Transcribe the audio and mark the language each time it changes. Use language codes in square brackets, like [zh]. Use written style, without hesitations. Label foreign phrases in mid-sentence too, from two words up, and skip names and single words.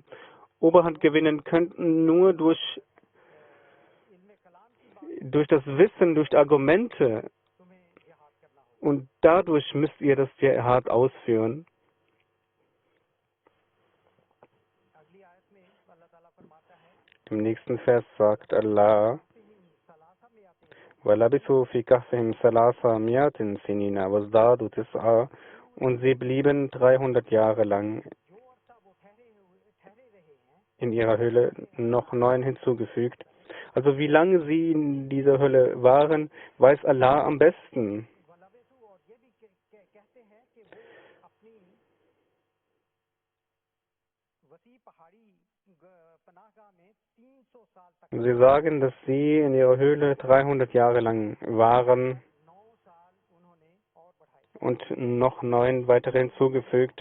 [de] Oberhand gewinnen könnt, nur durch das Wissen, durch Argumente. Und dadurch müsst ihr das Dschihad ausführen. Im nächsten Vers sagt Allah, [ar] وَلَبِثُوا فِي كَهْفِهِمْ ثَلَاثَ مِائَةٍ سِنِينَ وَازْدَادُوا تِسْعًا [de] und sie blieben 300 Jahre lang in ihrer Höhle, noch 9 hinzugefügt. Also wie lange sie in dieser Hölle waren, weiß Allah am besten. Sie sagen, dass sie in ihrer Höhle 300 Jahre lang waren und noch 9 weitere hinzugefügt.